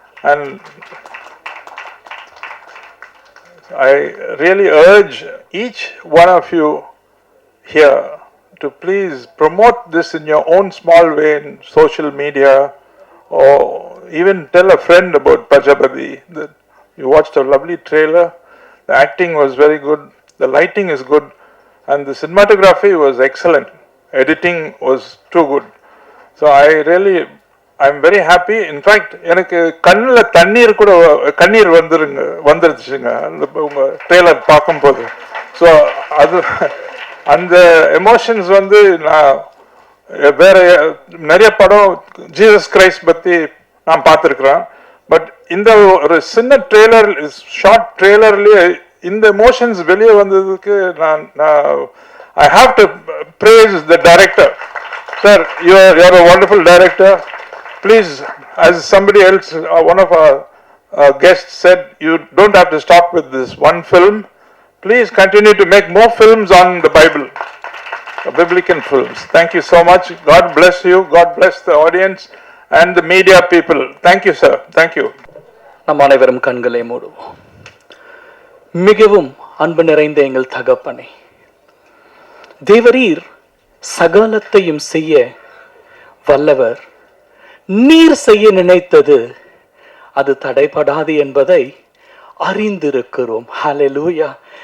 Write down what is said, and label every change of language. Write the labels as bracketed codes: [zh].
[en] And I really urge each one of you here to please promote this in your own small way in social media, or even tell a friend about Prajapati that you watched a lovely trailer. The acting was very good, the lighting is good, and the cinematography was excellent. Editing was too good. So I'm very happy. In fact, [ta] எனக்கு கண்ணுல கண்ணீர் வந்துருச்சுங்க உங்க trailer பார்க்கும்போது. So அது அந்த emotions நான் வேற நிறைய படம் ஜீசஸ் கிரைஸ்ட் பற்றி நான் பார்த்துருக்குறேன். பட் இந்த ஒரு சின்ன ட்ரெய்லர், ஷார்ட் ட்ரெய்லர்லேயே இந்த எமோஷன்ஸ் வெளியே வந்ததுக்கு நான் [en] I have to praise the director. Sir, you are a wonderful director. Please, as somebody else, one of our guests said, you don't have to stop with this one film. Please continue to make more films on the Bible, biblical films. Thank you so much. God bless you. God bless the audience and the media people. Thank you, sir. Thank you. [ta] நம் அனைவரும் கண்களை மூடுவோம். மிகவும் அன்பு நிறைந்த எங்கள் தகப்பனே, தேவரீர் சகலத்தையும் செய்ய வல்லவர். நீர் செய்ய நினைத்தது அது தடைபடாது என்பதை அறிந்திருக்கிறோம். ஹல்லேலூயா.